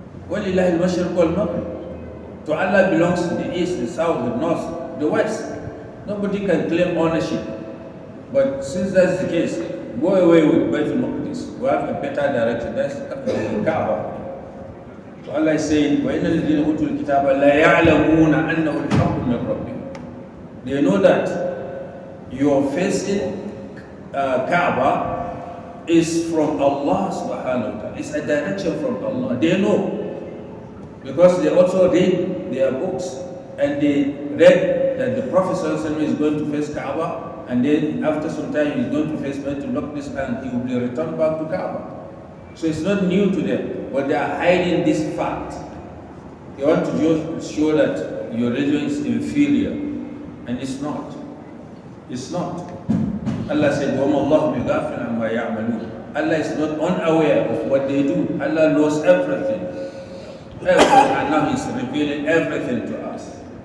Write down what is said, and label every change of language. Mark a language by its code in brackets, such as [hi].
[ar] وَلِلَّهِ الْمَشْرِقُ وَالْمَغْرِبُ. [en] To Allah belongs the east, the south, the north, the west. Nobody can claim ownership. But since that's the case, go away with Baitul Maqdis. We have a better direction. That's the Kaaba. So Allah is saying, [ar] وَإِنَّ الَّذِينَ أُوتُوا الْكِتَابَ لَا يَعْلَمُونَ أَنَّهُ الْحَقُّ مِنْ رَبِّهِمْ. [en] They know that your facing Kaaba is from Allah subhanahu wa ta'ala. It's a direction from Allah. They know. Because they also read their books, and they read that the Prophet ﷺ is going to face Kaaba, and then after some time he's going to face Baitul Maqdis, and he will be returned back to Kaaba. So it's not new to them, but they are hiding this fact. They want to just show that your religion is inferior, and it's not. It's not. Allah said, [ar] وَمَا اللَّهُ بِغَافِلٍ عَمَّا يَعْمَلُونَ. [en] Allah is not unaware of what they do. Allah knows everything. And now He's revealing everything to us.